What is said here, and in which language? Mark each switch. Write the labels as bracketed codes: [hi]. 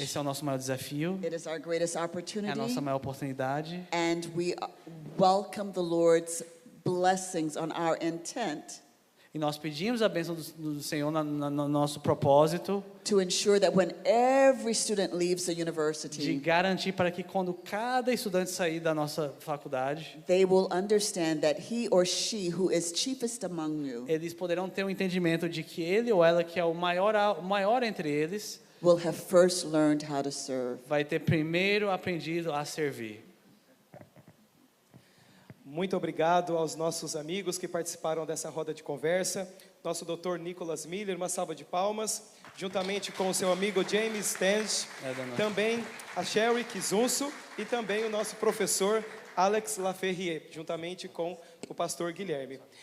[pt] Esse é o nosso maior desafio, [en] It is our greatest [pt] é a [en] opportunity. [pt] nossa maior oportunidade. [en] And we welcome the Lord's blessings on our intent [pt] E nós pedimos a bênção do Senhor no nosso propósito [en] to ensure that when every student leaves the [pt] de [en] university, [pt] garantir para que quando cada estudante sair da nossa faculdade, [en] they will understand that he or she who is chiefest among you [pt] eles poderão ter um entendimento de que ele ou ela, que é o maior entre eles, [en] will have first learned how to serve. [pt] vai ter primeiro aprendido a servir. Muito obrigado aos nossos amigos que participaram dessa roda de conversa. Nosso Dr. Nicholas Miller, uma salva de palmas, juntamente com o seu amigo James Stange, também a Sherry Kizunso e também o nosso professor Alex Laferrier, juntamente com o pastor Guilherme.